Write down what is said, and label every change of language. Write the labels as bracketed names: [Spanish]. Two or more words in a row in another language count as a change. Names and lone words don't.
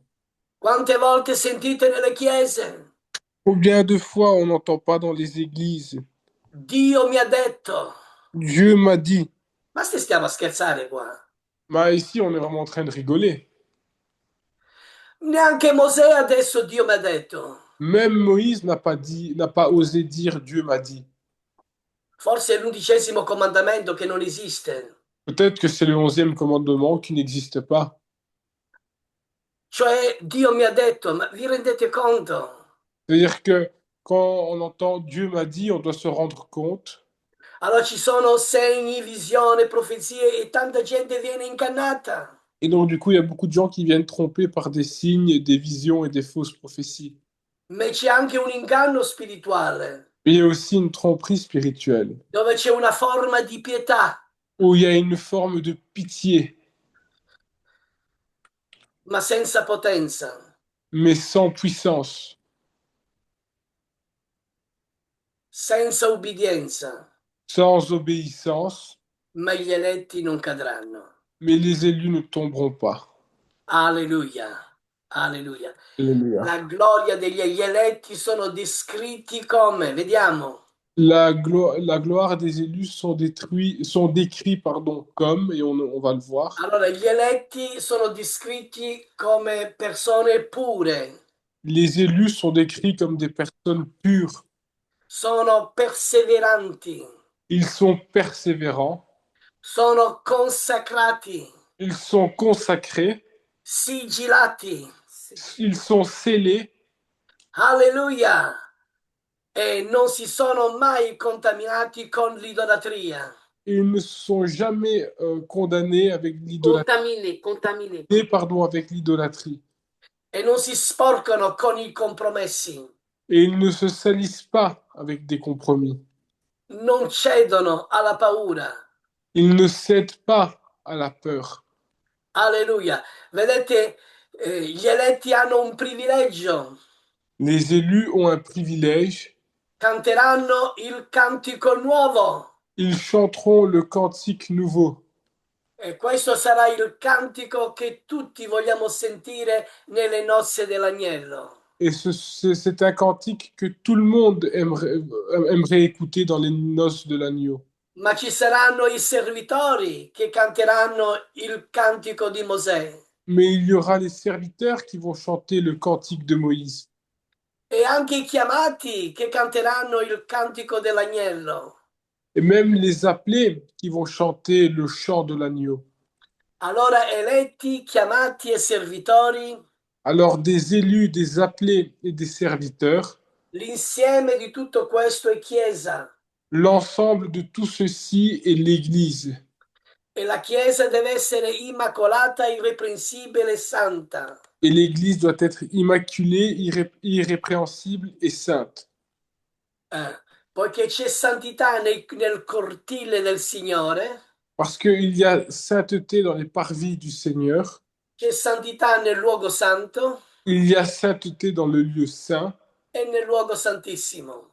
[Italian] Quante volte sentite nelle chiese? [French] Combien de fois on n'entend pas dans les églises, [Italian] Dio mi ha detto. [French] Dieu m'a dit, [Italian] Ma stiamo a scherzare qua? [French] bah ici on est vraiment en train de rigoler. [Italian] Neanche Mosè adesso Dio mi ha detto. [French] Même Moïse n'a pas dit, n'a pas osé dire Dieu m'a dit. [Italian] Forse è l'undicesimo comandamento che non esiste. [French] Peut-être que c'est le 11e commandement qui n'existe pas. [Italian] Cioè Dio mi ha detto, ma vi rendete conto? [French] C'est-à-dire que quand on entend Dieu m'a dit, on doit se rendre compte. [Italian] Allora ci sono segni, visioni, profezie e tanta gente viene ingannata. [French] Et donc du coup, il y a beaucoup de gens qui viennent tromper par des signes, des visions et des fausses prophéties. [Italian] Ma c'è anche un inganno spirituale, [French] Mais il y a aussi une tromperie spirituelle, [Italian] dove c'è una forma di pietà, [French] où il y a une forme de pitié, [Italian] ma senza potenza, [French] mais sans puissance, [Italian] senza ubbidienza, [French] sans obéissance, [Italian] ma gli eletti non cadranno. [French] mais les élus ne tomberont pas. [Italian] Alleluia, alleluia. [French] Alléluia. [Italian] La gloria degli eletti sono descritti come, vediamo, [French] La gloire des élus sont décrits, pardon, comme, et on va le voir. [Italian] allora gli eletti sono descritti come persone pure, [French] Les élus sont décrits comme des personnes pures. [Italian] sono perseveranti, [French] Ils sont persévérants. [Italian] sono consacrati, [French] Ils sont consacrés. [Italian] sigillati. [French] Ils sont scellés. [Italian] Alleluia! E non si sono mai contaminati con l'idolatria. [French] Et ils ne sont jamais condamnés avec l'idolâtrie. [Italian] Contaminati. [French] Pardon, avec l'idolâtrie. [Italian] E non si sporcano con i compromessi. [French] Et ils ne se salissent pas avec des compromis. [Italian] Non cedono alla paura. [French] Ils ne cèdent pas à la peur. [Italian] Alleluia. Vedete, gli eletti hanno un privilegio. [French] Les élus ont un privilège. [Italian] Canteranno il cantico nuovo. [French] Ils chanteront le cantique nouveau. [Italian] E questo sarà il cantico che tutti vogliamo sentire nelle nozze dell'agnello. [French] Et c'est un cantique que tout le monde aimerait écouter dans les noces de l'agneau. [Italian] Ma ci saranno i servitori che canteranno il cantico di Mosè [French] Mais il y aura les serviteurs qui vont chanter le cantique de Moïse. [Italian] e anche i chiamati che canteranno il cantico dell'agnello. [French] Et même les appelés qui vont chanter le chant de l'agneau. [Italian] Allora eletti, chiamati e servitori, [French] Alors des élus, des appelés et des serviteurs, [Italian] l'insieme di tutto questo è Chiesa [French] l'ensemble de tout ceci est l'Église. [Italian] e la Chiesa deve essere immacolata, irreprensibile e santa. [French] Et l'Église doit être immaculée, irrépréhensible et sainte. [Italian] Poiché c'è santità nel cortile del Signore, [French] Parce qu'il y a sainteté dans les parvis du Seigneur, [Italian] c'è santità nel luogo santo [French] il y a sainteté dans le lieu saint [Italian] e nel luogo santissimo.